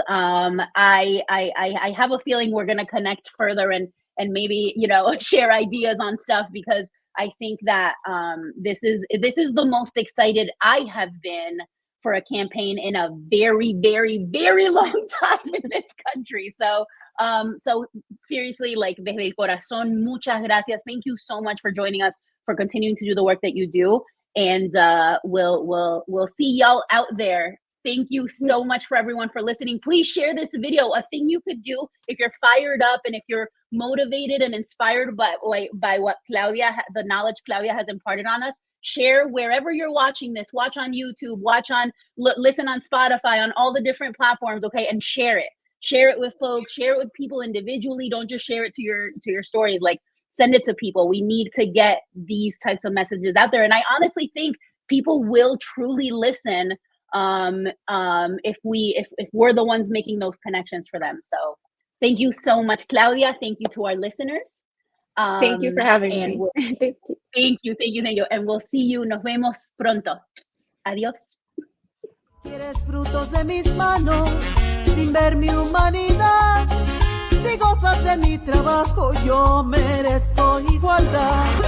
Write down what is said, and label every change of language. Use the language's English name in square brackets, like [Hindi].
[English] I have a feeling we're going to connect further and maybe, share ideas on stuff, because I think that this is the most excited I have been for a campaign in a very, very, very long time in this country. So seriously, like, [Spanish] desde el corazón, muchas gracias. [English] Thank you so much for joining us, for continuing to do the work that you do. And we'll see y'all out there. Thank you so much for everyone for listening. Please share this video. A thing you could do if you're fired up and if you're motivated and inspired by what the knowledge Claudia has imparted on us. Share wherever you're watching this. Watch on YouTube, listen on Spotify, on all the different platforms, okay? And share it. Share it with folks, share it with people individually. Don't just share it to your stories. Like, send it to people. We need to get these types of messages out there. And I honestly think people will truly listen if we're the ones making those connections for them. So thank you so much, Claudia. Thank you to our listeners. Thank you for having me. Thank you. And we'll see you. [Spanish] Nos vemos pronto. Adiós. Quieres frutos de mis manos, sin ver mi humanidad. Si gozas de mi trabajo, yo merezco igualdad.